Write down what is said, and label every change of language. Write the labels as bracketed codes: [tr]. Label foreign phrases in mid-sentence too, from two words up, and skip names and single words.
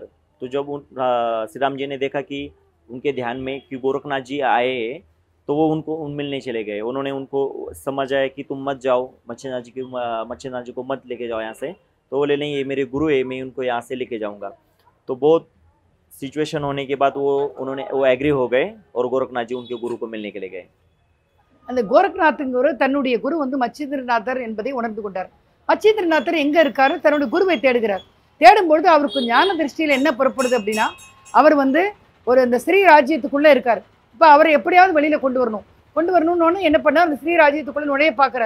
[hi] तो जब श्री राम जी ने देखा कि उनके ध्यान में कि गोरखनाथ जी आए, तो वो उनको मिलने चले गए. उन्होंने उनको समझाया कि तुम मत जाओ, मच्छिंद्रनाथ जी को मत लेके जाओ यहाँ से. तो बोले नहीं, ये मेरे गुरु है, मैं उनको यहाँ से लेके जाऊँगा. तो बहुत सिचुएशन होने के बाद वो एग्री हो गए, और गोरखनाथ जी उनके गुरु को मिलने के लिए गए. [ta] அந்த கோரக்நாத்ங்கிற தன்னுடைய குரு வந்து மச்சேந்திரநாதர் என்பதை உணர்ந்து கொண்டார். மச்சேந்திரநாதர் எங்க இருக்காரு, தன்னுடைய குருவை தேடுகிறார். தேடும்பொழுது அவருக்கு ஞான திருஷ்டியில் என்ன புறப்படுது அப்படின்னா, அவர் வந்து இந்த ஸ்ரீ ராஜ்யத்துக்குள்ள இருக்காரு. இப்போ அவரை எப்படியாவது வெளியில கொண்டு வரணும்னு என்ன பண்ணார், அந்த ஸ்ரீ ராஜ்யத்துக்குள்ள நுழைய பார்க்கிறார்.